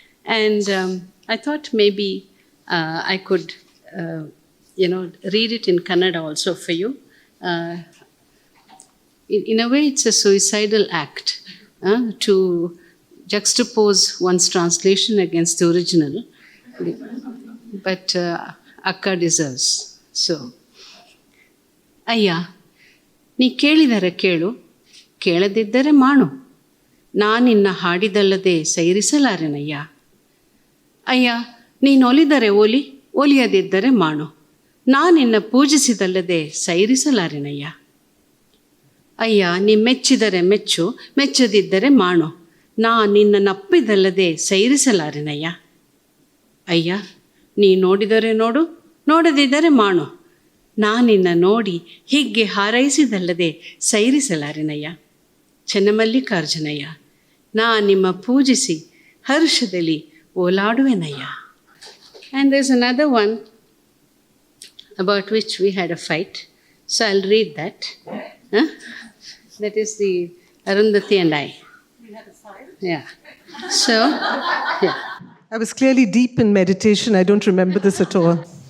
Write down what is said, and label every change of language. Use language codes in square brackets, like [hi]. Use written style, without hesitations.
[en] And I thought maybe I could, read it in Kannada also for you. In a way, it's a suicidal act to juxtapose one's translation against the original. But Akka deserves. [kn] So, Ayya, ನೀ ಕೇಳಿದರೆ ಕೇಳು, ಕೇಳದಿದ್ದರೆ ಮಾಡು. ನಾನಿನ್ನ ಹಾಡಿದಲ್ಲದೆ ಸೈರಿಸಲಾರೆನಯ್ಯ. ಅಯ್ಯ, ನೀನೊಲಿದರೆ ಒಲಿ, ಒಲಿಯದಿದ್ದರೆ ಮಾಡು. ನಾನಿನ್ನ ಪೂಜಿಸಿದಲ್ಲದೆ ಸೈರಿಸಲಾರೆನಯ್ಯ. ಅಯ್ಯ, ನೀ ಮೆಚ್ಚಿದರೆ ಮೆಚ್ಚು, ಮೆಚ್ಚದಿದ್ದರೆ ಮಾಡು. ನಾ ನಿನ್ನ ನಪ್ಪಿದಲ್ಲದೆ ಸೈರಿಸಲಾರೆನಯ್ಯ. ಅಯ್ಯ, ನೀ ನೋಡಿದರೆ ನೋಡು, ನೋಡದಿದ್ದರೆ ಮಾಡು. ನಾನಿನ್ನ ನೋಡಿ ಹೀಗೆ ಹಾರೈಸಿದಲ್ಲದೆ ಸೈರಿಸಲಾರೆನಯ್ಯ. ಚೆನ್ನಮಲ್ಲಿಕಾರ್ಜುನಯ್ಯ, ನಾ ನಿಮ್ಮ ಪೂಜಿಸಿ ಹರ್ಷದಲ್ಲಿ ಓಲಾಡುವೆನಯ್ಯ. [en] And there's another one about which we had a fight. So I'll read that. That is the Arundhathi and I. We had a fight? Yeah. So, yeah. I was clearly deep in meditation. I don't remember this at all.